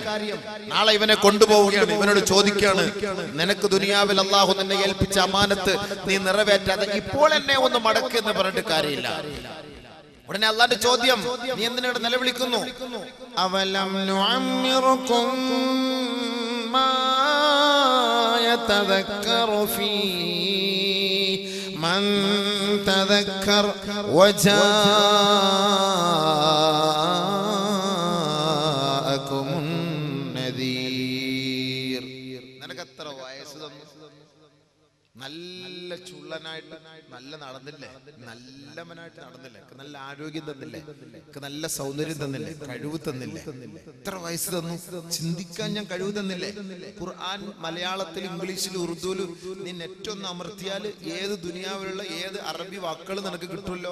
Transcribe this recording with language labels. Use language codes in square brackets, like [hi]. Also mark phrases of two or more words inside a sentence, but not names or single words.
[ml] നാളെ ഇവനെ കൊണ്ടുപോവുകയാണ്, ഇവനോട് ചോദിക്കുകയാണ്, നിനക്ക് ദുനിയാവിൽ അള്ളാഹു നിന്നെ ഏൽപ്പിച്ച അമാനത്ത് നീ നിറവേറ്റാതെ ഇപ്പോൾ എന്നെ ഒന്ന് മടക്ക് എന്ന് പറഞ്ഞിട്ട് കാര്യമില്ല. ഉടനെ അള്ളാന്റെ ചോദ്യം, നീ എന്തിനാണ് നിലവിളിക്കുന്നു? [ar] أولم نعمركم ما يتذكر فيه من تذكر وجاءكم النذير. [ml] നിനക്ക് എത്ര വയസ്സ് തന്നു? നല്ല ചുള്ളനായിട്ട് നല്ല നടന്നില്ലേ, നല്ലവനായിട്ട് നടന്നില്ലേ, നല്ല ആരോഗ്യം തന്നില്ലേ, നല്ല സൗന്ദര്യം തന്നില്ലേ, കഴിവ് തന്നില്ലേ, എത്ര വയസ്സ് തന്നു? ചിന്തിക്കാൻ ഞാൻ കഴിവ് തന്നില്ലേ? ഖുർആൻ മലയാളത്തിൽ, ഇംഗ്ലീഷിൽ, ഉറുദുവിൽ നീ നെറ്റ് ഒന്ന് അമർത്തിയാൽ ഏത് ദുനിയാവിലുള്ള ഏത് അറബി വാക്കുകൾ നിനക്ക് കിട്ടുമല്ലോ.